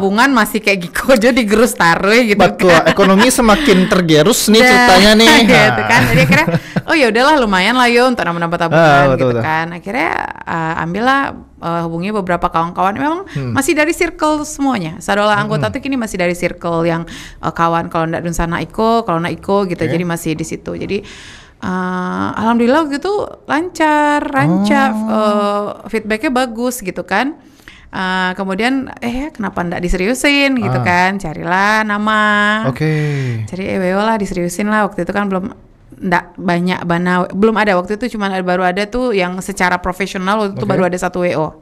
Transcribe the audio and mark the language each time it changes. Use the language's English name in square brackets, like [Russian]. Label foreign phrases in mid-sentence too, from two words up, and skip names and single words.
[Indonesian] tabungan masih kayak gitu aja digerus taruh gitu. Betul, kan. ekonomi semakin tergerus nih ceritanya nih. Gitu kan, jadi akhirnya oh ya udahlah lumayan lah yo untuk nambah tabungan betul, gitu betul. kan. Akhirnya ambillah hubungi beberapa kawan-kawan, memang masih dari circle semuanya. [Minangkabau] Sadola anggota tuh kini masih dari circle yang kawan, kalau ndak Dunsana Iko, kalau ndak Iko gitu, jadi masih di situ. [Indonesian] Jadi alhamdulillah gitu lancar, feedbacknya bagus gitu kan. Kemudian kenapa ndak diseriusin gitu kan, carilah nama. Cari EWO lah, diseriusin lah. Waktu itu kan belum ndak banyak belum ada waktu itu, cuma baru ada tuh yang secara profesional waktu itu baru ada 1 WO.